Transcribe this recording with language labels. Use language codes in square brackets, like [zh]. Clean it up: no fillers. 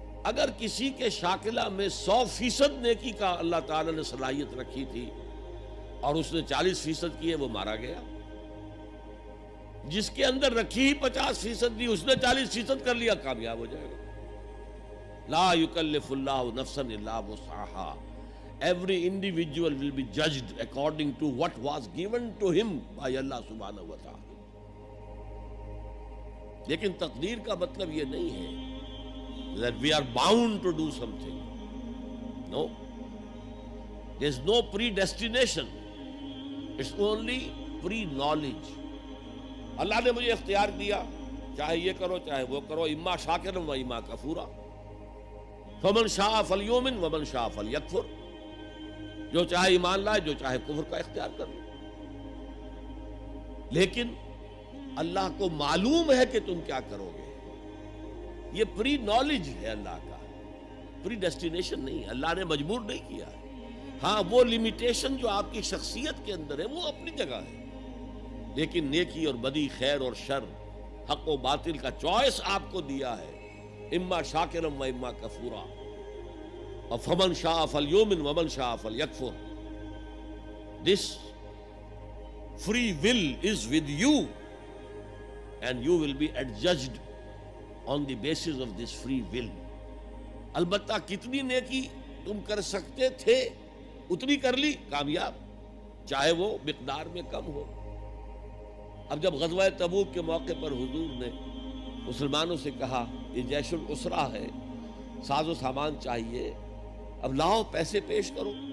[ur] اگر کسی کے شاکلہ میں 100% نیکی کا اللہ تعالی نے صلاحیت رکھی تھی اور اس نے 40% کی ہے، وہ مارا گیا. جس کے اندر رکھی ہی 50% تھی، اس نے 40% کر لیا، کامیاب ہو جائے گا. [ar] لا یکلف اللہ نفسا الا وسعها. [en] Every individual will be judged according to what was given to him by Allah subhanahu wa ta'ala. [ur] لیکن تقدیر کا مطلب یہ نہیں ہے [en] that we are bound to do something. No. There is no predestination. It's only pre-knowledge. [ur] اللہ نے مجھے اختیار دیا، چاہے یہ کرو چاہے وہ کرو، [ar] اما شاکرا و اما کفورا. فمن شاء فلیؤمن ومن شاء فلیکفر. [ur] جو چاہے ایمان لائے، جو چاہے کفر کا اختیار کر لے. لیکن اللہ کو معلوم ہے کہ تم کیا کرو گے. یہ پری نالج ہے اللہ کا، پری ڈیسٹینیشن نہیں. اللہ نے مجبور نہیں کیا ہے. ہاں، وہ لمیٹیشن جو آپ کی شخصیت کے اندر ہے وہ اپنی جگہ ہے، لیکن نیکی اور بدی، خیر اور شر، حق و باطل کا چوائس آپ کو دیا ہے. [ar] اما شاکرم و اما کفورا. فمن شاء فلیؤمن ومن شاء فلیکفر. [en] This free will is with you and you will be adjudged on the basis of this free will. [ur] البتہ کتنی نیکی تم کر سکتے تھے اتنی کر لی، کامیاب، چاہے وہ مقدار میں کم ہو. اب جب غزوہ تبوک کے موقع پر حضور نے مسلمانوں سے کہا یہ جیش العسرہ ہے، ساز و سامان چاہیے، اب لاؤ پیسے پیش کرو.